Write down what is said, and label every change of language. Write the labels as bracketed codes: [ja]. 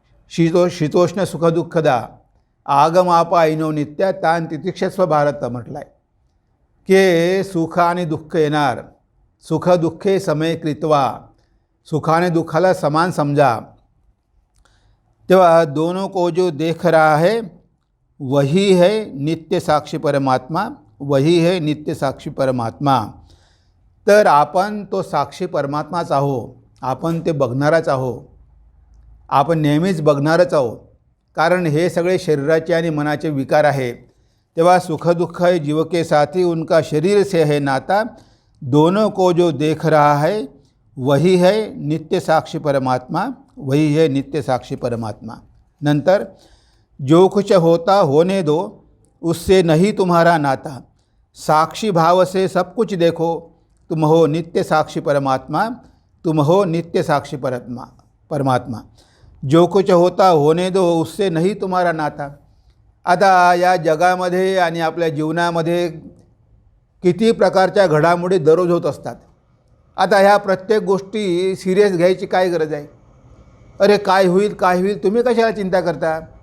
[sa] शीतोष्ण सुखदुःखदा आगमापा ऐनो नित्या तान तितिक्षस्व भारत [mr] म्हटलं आहे की सुख आणि दुःख येणार. [sa] सुख दुःखे समय कृत्वा, [mr] सुखाने दुःखाला समान समजा. [hi] तेव्हा दोनों को जो देख रहा है वही है नित्य साक्षी परमात्मा, वही है नित्य साक्षी परमात्मा. [mr] तर आपण तो साक्षी परमात्माच आहो, आपण ते बघणारच आहो, आपण नेहमीच बघणारच आहो. कारण हे सगळे शरीराचे आणि मनाचे विकार आहे. [hi] तेव्हा सुखदुःख है जीव के साथी, उनका शरीर से है नाता, दोनों को जो देख रहा है वही है नित्य साक्षी परमात्मा, वही है नित्य साक्षी परमात्मा. नंतर जो कुछ होता होने दो, उससे नहीं तुम्हारा नाता, साक्षी भाव से सब कुछ देखो, तुम हो नित्य साक्षी परमात्मा, तुम हो नित्य साक्षी परमात्मा. जो कुछ होता होने दो, उससे नहीं तुम्हारा नाता. [mr] आता या जगामध्ये आणि आपल्या जीवनामध्ये किती प्रकारच्या घडामोडी दररोज होत असतात. आता ह्या प्रत्येक गोष्टी सिरियस घ्यायची काय गरज आहे? अरे काय होईल काय होईल, तुम्ही कशाला चिंता करता?